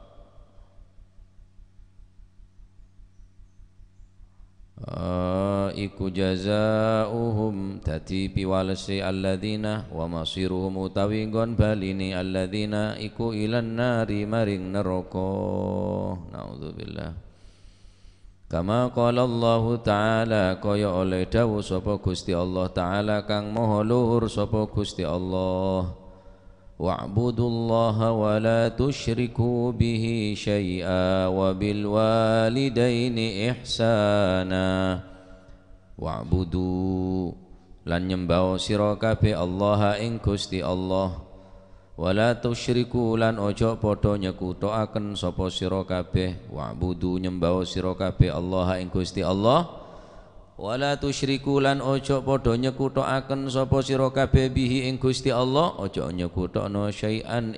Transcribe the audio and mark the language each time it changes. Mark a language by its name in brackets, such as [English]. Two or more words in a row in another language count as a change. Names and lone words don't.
[Javanese] iku jazaohum tati piwalesi [Arabic] الذين ومصيرهم [Javanese] utawi nggon balini alladzina iku ilan nari maring neraka naudzubillah [Arabic] كما قال الله تعالى [Javanese] kaya oleh dawuh sapa Gusti Allah Ta'ala kang maha luhur sapa Gusti Allah [Arabic] واعبدوا الله ولا تشركوا به شيئا وبالوالدين إحسانا [Javanese] wa'budu lan nyembah sira kabeh Allah ing Gusti Allah [Arabic] ولا تشركوا [Javanese] lan ojo padha nyekutoaken sapa sira kabeh wa'budu nyembah sira kabeh Allah ing Gusti Allah [Arabic] ولا تشركوا [Javanese] lan ojo padha nyekutoaken sapa sira kabeh bihi ing Gusti Allah ojo nyekutokno syai'an